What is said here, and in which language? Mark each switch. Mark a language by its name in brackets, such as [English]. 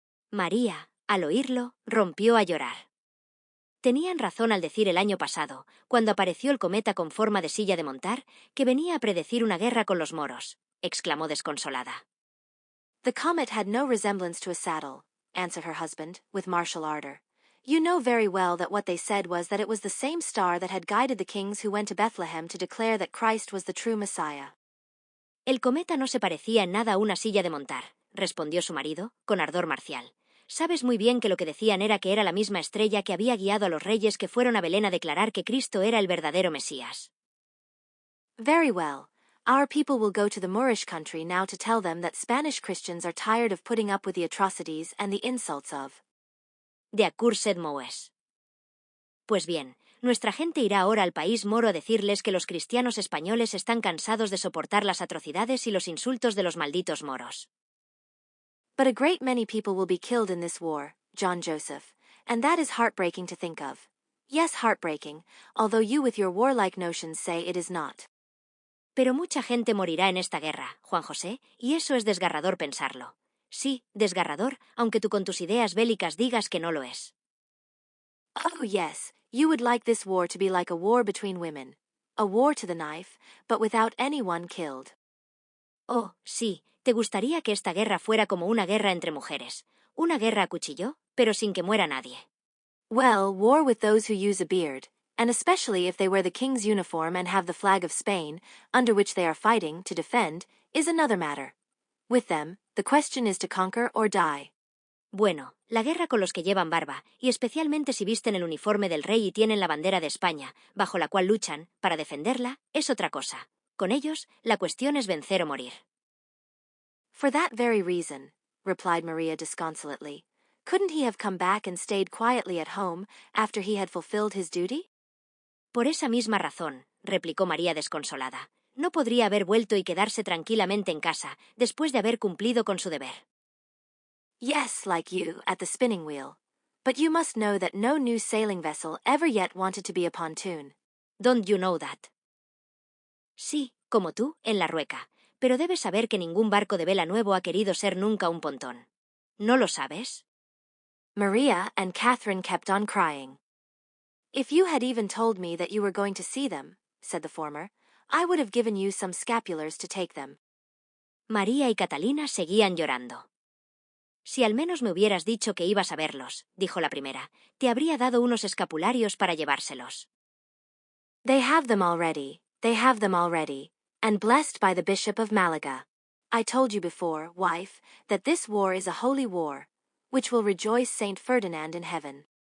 [Spanish] María, al oírlo, rompió a llorar. Tenían razón al decir el año pasado, cuando apareció el cometa con forma de silla de montar, que venía a predecir una guerra con los moros, exclamó desconsolada. [English] The comet had no resemblance to a saddle, answered her husband, with martial ardor. You know very well that what they said was that it was the same star that had guided the kings who went to Bethlehem to declare that Christ was the true Messiah. [Spanish] El cometa no se parecía en nada a una silla de montar, respondió su marido, con ardor marcial. Sabes muy bien que lo que decían era que era la misma estrella que había guiado a los reyes que fueron a Belén a declarar que Cristo era el verdadero Mesías. [English] Very well. Our people will go to the Moorish country now to tell them that Spanish Christians are tired of putting up with the atrocities and the insults of De accursed Moes. [Spanish] Pues bien, nuestra gente irá ahora al país moro a decirles que los cristianos españoles están cansados de soportar las atrocidades y los insultos de los malditos moros. [English] But a great many people will be killed in this war, John Joseph, and that is heartbreaking to think of. Yes, heartbreaking, although you with your warlike notions say it is not. [Spanish] Pero mucha gente morirá en esta guerra, Juan José, y eso es desgarrador pensarlo. Sí, desgarrador, aunque tú con tus ideas bélicas digas que no lo es. [English] Oh yes, you would like this war to be like a war between women. A war to the knife, but without anyone killed. [Spanish] Oh, sí, te gustaría que esta guerra fuera como una guerra entre mujeres. Una guerra a cuchillo, pero sin que muera nadie. [English] Well, war with those who use a beard, and especially if they wear the king's uniform and have the flag of Spain, under which they are fighting to defend, is another matter. With them, the question is to conquer or die. [Spanish] Bueno, la guerra con los que llevan barba, y especialmente si visten el uniforme del rey y tienen la bandera de España, bajo la cual luchan, para defenderla, es otra cosa. Con ellos, la cuestión es vencer o morir. [English] For that very reason, replied Maria disconsolately, couldn't he have come back and stayed quietly at home after he had fulfilled his duty? [Spanish] Por esa misma razón, replicó María desconsolada, no podría haber vuelto y quedarse tranquilamente en casa, después de haber cumplido con su deber. [English] Yes, like you, at the spinning wheel. But you must know that no new sailing vessel ever yet wanted to be a pontoon. Don't you know that? [Spanish] Sí, como tú, en la rueca, pero debes saber que ningún barco de vela nuevo ha querido ser nunca un pontón. ¿No lo sabes? [English] Maria and Catherine kept on crying. If you had even told me that you were going to see them, said the former, I would have given you some scapulars to take them. [Spanish] María y Catalina seguían llorando. Si al menos me hubieras dicho que ibas a verlos, dijo la primera, te habría dado unos escapularios para llevárselos. [English] They have them already, and blessed by the Bishop of Malaga. I told you before, wife, that this war is a holy war, which will rejoice Saint Ferdinand in heaven.